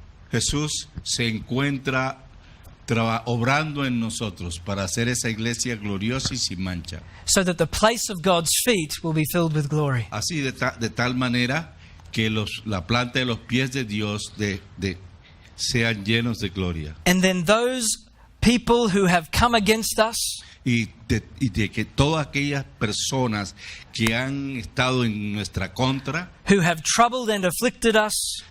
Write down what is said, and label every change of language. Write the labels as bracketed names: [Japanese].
[Spanish] Jesús se encuentra obrando en nosotros para hacer esa iglesia gloriosa y sin mancha. [English] So that the place of God's feet will be filled with glory. [Spanish] Así de tal manera que la planta de los pies de Dios sean llenos de gloria. [English] And then those people who have come against us, [Spanish] Y de que todas aquellas personas que han estado en nuestra contra, [English] who have troubled and afflicted us,